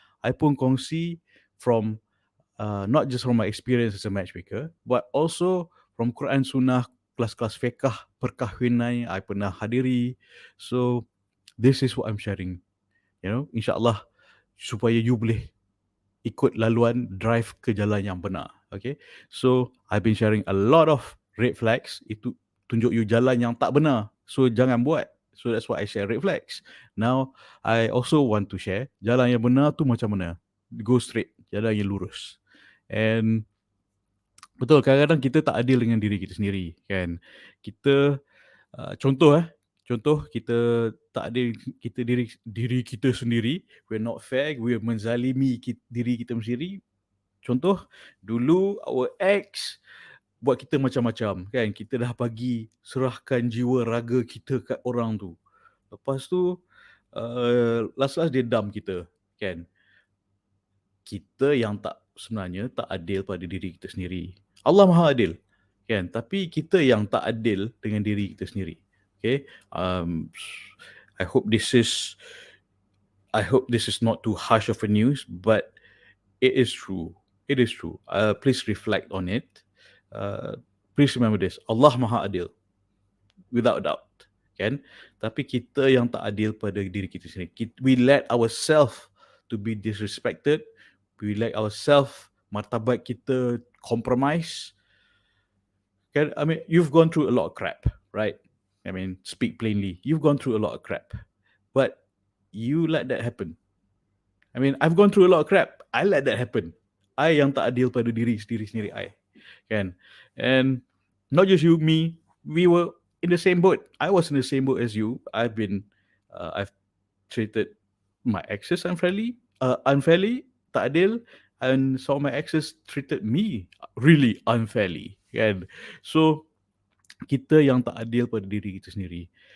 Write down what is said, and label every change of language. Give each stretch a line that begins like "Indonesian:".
Malay: I pun kongsi
English: from not just from my experience as a matchmaker, but also from Quran Sunnah,
Malay: kelas-kelas fiqah perkahwinan I pernah hadiri.
English: So this is what I'm sharing.
Malay: InsyaAllah supaya you boleh ikut laluan drive ke jalan yang benar. Okay.
English: So I've been sharing a lot of red flags.
Malay: Itu tunjuk you jalan yang tak benar. So jangan buat.
English: So that's why I share red flags. Now I also want to share
Malay: jalan yang benar tu macam mana.
English: Go straight.
Malay: Jalan yang lurus. And betul, kadang-kadang kita tak adil dengan diri kita sendiri, kan? Kita contoh kita tak adil kita diri kita sendiri,
English: we're not fair, we're
Malay: menzalimi diri kita sendiri. Contoh, dulu
English: our ex
Malay: buat kita macam-macam, kan? Kita dah serahkan jiwa raga kita kat orang tu. Lepas tu last dia dump kita, kan? Kita yang sebenarnya tak adil pada diri kita sendiri. Allah Maha Adil, kan? Tapi kita yang tak adil dengan diri kita sendiri.
English: Okay? I hope this is not too harsh of a news, but it is true. It is true. Please reflect on it. Please remember this.
Malay: Allah Maha Adil,
English: without doubt,
Malay: kan? Tapi kita yang tak adil pada diri kita sendiri.
English: We let ourselves to be disrespected. We let ourselves,
Malay: martabat kita
English: compromise. Kan? I mean, you've gone through a lot of crap, right? I mean, speak plainly. You've gone through a lot of crap. But you let that happen. I mean, I've gone through a lot of crap. I let that happen.
Malay: I yang tak adil pada diri sendiri I. Kan?
English: And not just you, me, we were in the same boat. I was in the same boat as you. I've treated my exes unfairly, tak adil, and some of my exes treated me really unfairly, kan?
Malay: So kita yang tak adil pada diri kita sendiri.